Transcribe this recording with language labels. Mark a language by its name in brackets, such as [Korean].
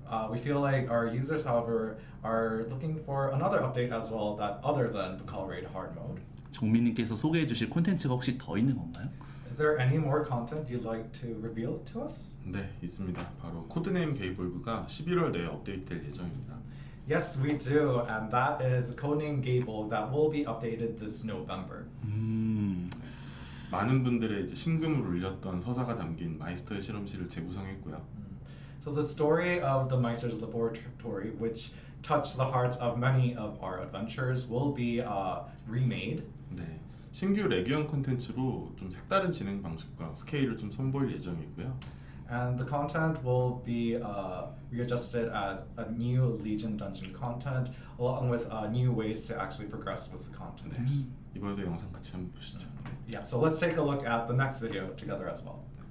[English] We feel like our users, however, are looking for another update as well that other than Bacall Raid Hard Mode. [Korean] 종민님께서 소개해 주실 콘텐츠가 혹시 더 있는 건가요? [English] Is there any more content you'd like to reveal to us? [Korean] 네, 있습니다. 바로 코드네임 게이블브가 11월 내에 업데이트될 예정입니다. [English] Yes, we do, and that is Codename Gable that will be updated this November. [Korean] 많은 분들의 이제 심금을 울렸던 서사가 담긴 마이스터의 실험실을 재구성했고요. [English] So the story of the Meister's laboratory, which touched the hearts of many of our adventurers, will be remade. [Korean] 네, 신규 레기언 콘텐츠로 좀 색다른 진행 방식과 스케일을 좀 선보일 예정이고요. [English] And the content will be readjusted as a new Legion dungeon content, along with new ways to actually progress with the content. [Korean] 네, 이번에도 영상 같이 한번 보시죠. [English] Yeah, so let's take a look at the next video together as well.